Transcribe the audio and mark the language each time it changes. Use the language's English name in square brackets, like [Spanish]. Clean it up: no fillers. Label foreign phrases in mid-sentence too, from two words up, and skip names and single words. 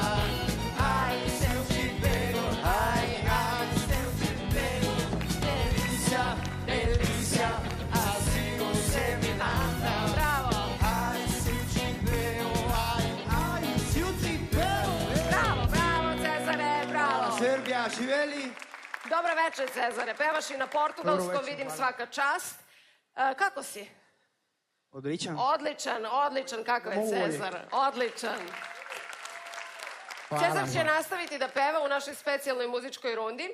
[Portuguese] Ai, se eu te pego, ai, se eu te pego. Delícia, delícia, assim você me mata. [Serbian] Bravo. [Portuguese] Ai, se eu te pego, ai, se eu te pego. [Serbian] Bravo, Cezare, bravo. Srbija, živeli? Dobro večer, Cezare. Pevaš i na portugalskom, vidim, svaka čast. Kako si? Odličan. Odličan, kako je Cezar? Odličan. Cezar će nastaviti da peva u našoj specijalnoj muzičkoj rundi.